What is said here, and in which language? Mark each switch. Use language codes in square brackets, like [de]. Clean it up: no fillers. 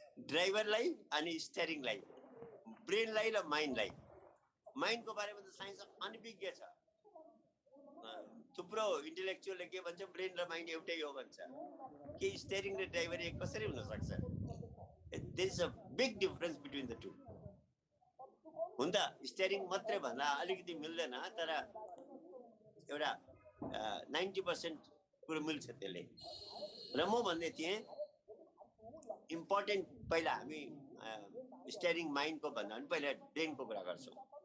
[ne] ड्राइभरलाई अनि स्टियरिङलाई, ब्रेनलाई र माइन्डलाई। माइन्डको बारेमा त साइन्स अनभिज्ञ छ। थुप्रो इन्टेलेक्चुअलले के भन्छ, ब्रेन र माइन्ड एउटै हो भन्छ। के स्टियरिङ र ड्राइभर एक कसरी हुन सक्छ? [en] There is a big difference between the two. [ne] हुन त स्टियरिङ मात्रै भन्दा अलिकति मिल्दैन, तर एउटा 90% कुरो मिल्छ त्यसले। र म भन्दै थिएँ इम्पोर्टेन्ट पहिला हामी स्टियरिङ माइन्डको भन्दा पनि पहिला ब्रेनको कुरा गर्छौँ।